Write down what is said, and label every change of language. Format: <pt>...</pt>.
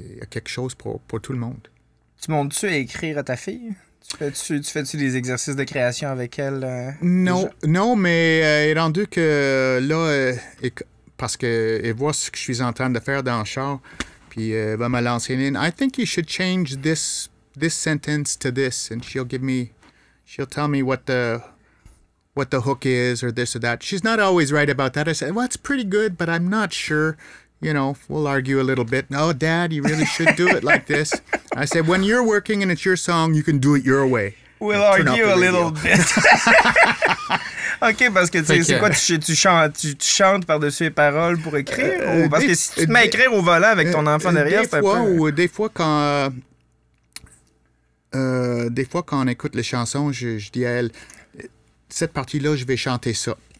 <fr>Il y a quelque chose pour tout le monde. Tu montes-tu à écrire à ta fille? Tu fais-tu des exercices de création avec elle? Non, mais il est rendu que là, parce qu'elle voit ce que je suis en train de faire dans le char, puis elle va me lancer une.</fr> <en>I think you should change this sentence to this, and she'll tell me what the hook is or this or that. She's not always right about that. I said, well, it's pretty good, but I'm not sure. You know, we'll argue a little bit. No, Dad, you really should do it like this. I said, when you're working and it's your song, you can do it your way. We'll argue a little bit.</en> <fr>OK, parce que tu sais, c'est quoi, tu chantes par-dessus les paroles pour écrire? Ou parce que si tu te mets à écrire au volant avec ton enfant derrière, c'est un peu... Des fois, quand on écoute les chansons, je dis à elle, cette partie-là, je vais chanter ça.</fr>